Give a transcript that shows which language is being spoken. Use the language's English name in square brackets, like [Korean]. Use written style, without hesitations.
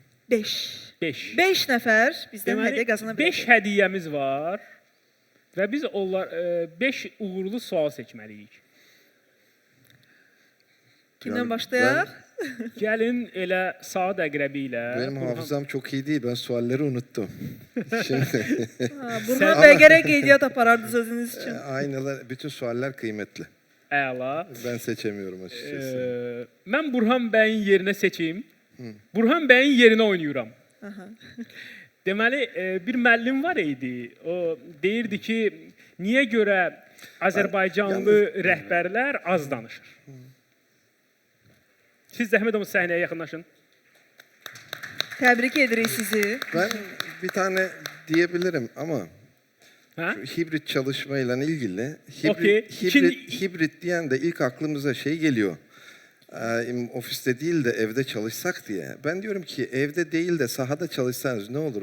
[Azerbaijani] 5. 5 nəfər bizdən hədiyyə qazana bilər. 5 hədiyyəmiz var və biz 5 uğurlu sual seçməliyik. Kimdən başlayaq? Gəlin elə saat əqrəbi ilə. [Turkish] Benim hafızam çok iyi değil. Ben sualleri unuttum. [Azerbaijani] Burhan bəy gərək qeydiyyat aparardı sözünüz üçün. [Turkish] Aynalar, bütün sualler kıymetli. [Azerbaijani] Əla. [Turkish] Ben seçemiyorum açıkçası. [Azerbaijani] Mən Burhan bəyin yerinə seçeyim. Burhan bəyin yerinə oynayıram. Deməli, bir müəllim var idi. O deyirdi ki, niyə görə Azərbaycanlı rəhbərlər az danışır? Siz zəhmət olun səhnəyə yaxınlaşın. Təbrik edirik sizi. [Turkish] Ben bir tane diyebilirim ama hibrit çalışmayla ilgili hibrit diyen de ilk aklımıza şey geliyor. Ofiste değil de evde çalışsak diye. Ben diyorum ki evde değil de sahada çalışsanız ne olur?